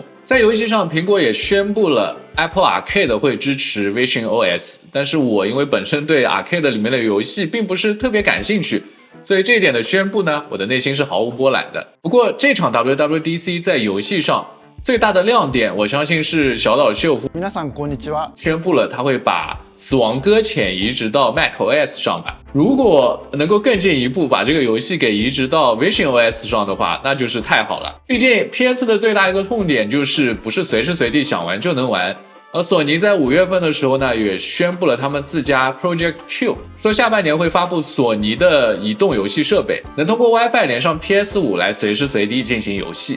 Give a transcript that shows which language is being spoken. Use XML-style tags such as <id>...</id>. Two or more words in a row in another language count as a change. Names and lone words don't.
<zh>在游戏上，苹果也宣布了 Apple Arcade 会支持 Vision OS， 但是我因为本身对 Arcade 里面的游戏并不是特别感兴趣，所以这一点的宣布呢，我的内心是毫无波澜的。不过这场 WWDC 在游戏上最大的亮点，我相信是小岛秀夫</zh> <ja>皆さんこんにちは</ja> <zh>宣布了他会把死亡搁浅移植到 macOS 上吧。如果能够更进一步把这个游戏给移植到 Vision OS 上的话，那就是太好了。毕竟 PS 的最大一个痛点就是不是随时随地想玩就能玩。而索尼在5月份的时候呢，也宣布了他们自家 Project Q， 说下半年会发布索尼的移动游戏设备，能通过 WiFi 连上 PS5 来随时随地进行游戏。</zh>